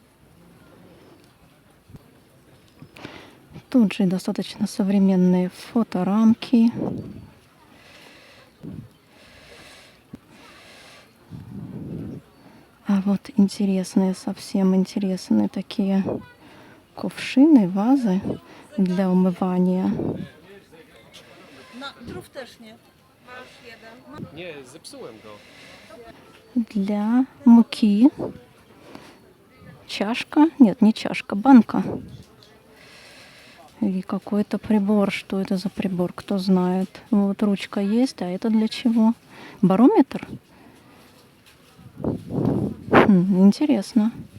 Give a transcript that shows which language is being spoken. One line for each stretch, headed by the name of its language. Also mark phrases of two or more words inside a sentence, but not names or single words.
Russian: Тут же достаточно современные фоторамки. А вот интересные, совсем интересные такие кувшины, вазы для умывания.
Polish: Drów też nie. Masz jeden. Nie, zepsułem go.
Russian: Для муки. Чашка. Нет, не чашка, банка. И какой-то прибор. Что это за прибор? Кто знает. Вот ручка есть. А это для чего? Барометр? Интересно.